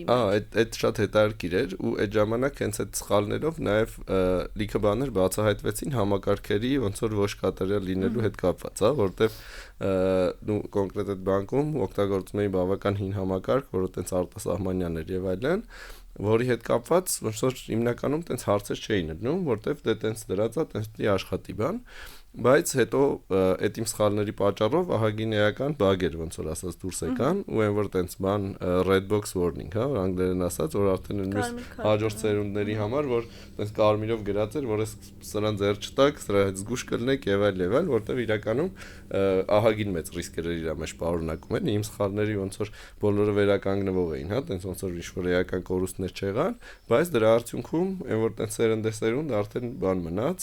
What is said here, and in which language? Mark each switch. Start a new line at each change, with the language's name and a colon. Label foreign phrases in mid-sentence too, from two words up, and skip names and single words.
Armenian: մեջ։ Այդ շատ հետաքրքիր էր ու այդ ժամանակ հենց այդ սխալներով նաև լիքը բաներ բացահայտվեցին համակարգերի ոնց որ ոչ կատարյալ լինելու հետ կապված, հա, որտեվ նու կոնկրետ այդ բանկում օգտագործում էին բավական հին համակարգ, որը տենց արտասահմանյան էր եւ այլն, որի հետ կապված ոնց որ հիմնականում տենց հարցեր չէին դնում, որտեվ դե տենց դրածա տենց դի աշխատի բան բայց հետո այդ իմ սխալների պատճառով ահագին էական բագեր ոնց որ ասած դուրս եկան ու այն որ տենց բան
English: red box warning,
Armenian: հա, որ անգլերեն ասած, որ արդեն մյուս հաջորդ սերունդների համար որ տենց կարմիրով գրած էր, որ սրան ձեռ չտակ, սրա հետ զգուշ կլնեք եւ այլ, որտեվ իրականում ահագին մեծ ռիսկեր իր մեջ պարունակում են, իմ սխալների ոնց որ բոլորը վերականգնվող էին, հա, տենց ոնց որ ինչ-որ էական կորուստներ չեղան, բայց դրա արդյունքում այն որ տենց սերունդ արդեն բան մնաց,